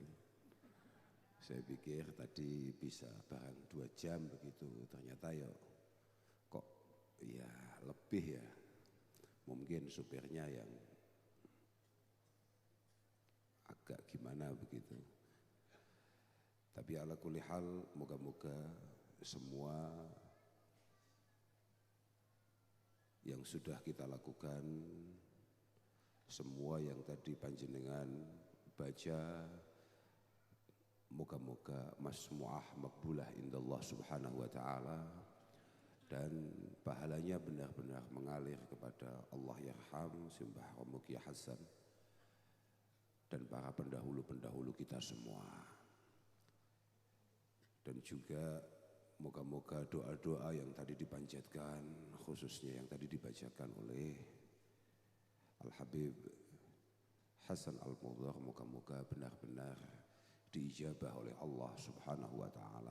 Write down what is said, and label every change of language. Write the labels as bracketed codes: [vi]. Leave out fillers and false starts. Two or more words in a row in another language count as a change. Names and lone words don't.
[id] Saya pikir tadi bisa barang 2 jam begitu, ternyata ya kok ya lebih ya. Mungkin supirnya yang agak gimana begitu. Tapi [ar] على كل حال [id] moga-moga semua yang sudah kita lakukan, semua yang tadi panjenengan baca, moga-moga [ar] مسموعة مقبولة عند الله سبحانه وتعالى, [id] dan pahalanya benar-benar mengalir kepada [ar] الله يرحم [id] Simbah Romo Kiai Hasan dan para pendahulu-pendahulu kita semua. Dan juga moga-moga doa-doa yang tadi dipanjatkan, khususnya yang tadi dibacakan oleh Al-Habib Hasan Al-Muhdar, moga-moga benar-benar diijabah oleh Allah [ar] سبحانه وتعالى.